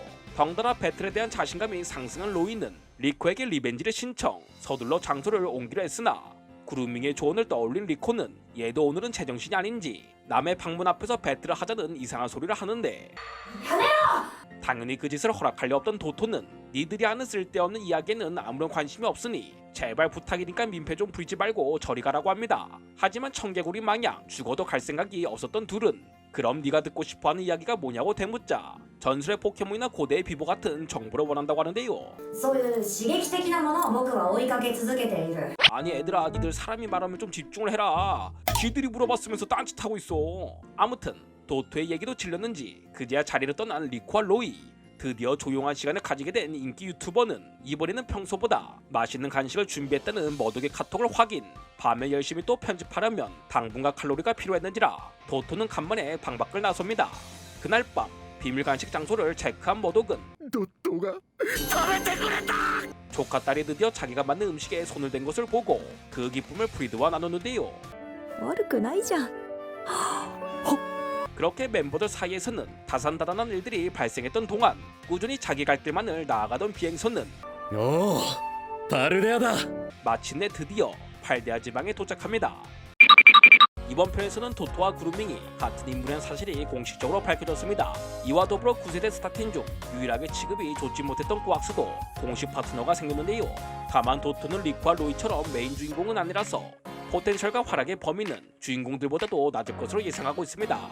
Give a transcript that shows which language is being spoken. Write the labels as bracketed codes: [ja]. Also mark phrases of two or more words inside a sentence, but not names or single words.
[ko] 덩달아 배틀에 대한 자신감이 상승한 로이는 리코에게 리벤지를 신청, 서둘러 장소를 옮기려 했으나 구루밍의 조언을 떠올린 리코는 얘도 오늘은 제정신이 아닌지 남의 방문 앞에서 배틀을 하자는 이상한 소리를 하는데 당연히 그 짓을 허락할 리 없던 도토는 니들이 하는 쓸데없는 이야기에는 아무런 관심이 없으니 제발 부탁이니까 민폐 좀 부리지 말고 저리 가라고 합니다. 하지만 청개구리 마냥 죽어도 갈 생각이 없었던 둘은 그럼 네가 듣고 싶어하는 이야기가 뭐냐고 대묻자 전설의 포켓몬이나 고대의 비보 같은 정보를 원한다고 하는데요. [ja] そういう刺激的なものを僕は追いかけ続けている。 [ko] 아니 애들아, 니들 사람이 말하면 좀 집중을 해라. 지들이 물어봤으면서 딴짓하고 있어. 아무튼 도토의 얘기도 질렸는지 그제야 자리를 떠난 리코와 로이. 드디어 조용한 시간을 가지게 된 인기 유튜버는 이번에는 평소보다 맛있는 간식을 준비했다는 머독의 카톡을 확인. 밤에 열심히 또 편집하려면 당분과 칼로리가 필요했는지라 도토는 간만에 방 밖을 나섭니다. 그날 밤 비밀 간식 장소를 체크한 머독은 [ja] ドットが食べてくれた [ko] 조카딸이 드디어 자기가 만든 음식에 손을 댄 것을 보고 그 기쁨을 프리드와 나누는데요. [ja] 悪くないじゃん。 [ko] 그렇게 멤버들 사이에서는 다산다단한 일들이 발생했던 동안 꾸준히 자기 갈 길만을 나아가던 비행선은 [ja] おおパルデアだ [ko] 마침내 드디어 팔데아 지방에 도착합니다. 이번 편에서는 도토와 구루밍이 같은 인물이라는 사실이 공식적으로 밝혀졌습니다. 이와 더불어 9세대 스타팀 중 유일하게 취급이 좋지 못했던 꾸악스도 공식 파트너가 생겼는데요. 다만 도토는 리쿠와 로이처럼 메인 주인공은 아니라서 포텐셜과 활약의 범위는 주인공들보다도 낮을 것으로 예상하고 있습니다.